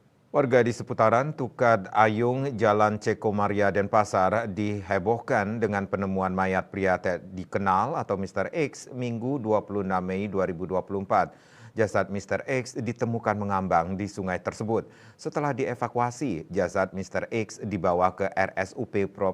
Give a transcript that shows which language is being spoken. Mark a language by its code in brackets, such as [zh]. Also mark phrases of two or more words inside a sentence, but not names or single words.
[id] Warga di seputaran Tukad Ayung, Jalan Ceko Maria Denpasar dihebohkan dengan penemuan mayat pria dikenal atau Mr. X Minggu 26 Mei 2024. Jasad Mr. X ditemukan mengambang di sungai tersebut. Setelah dievakuasi, jasad Mr. X dibawa ke RSUP Prof.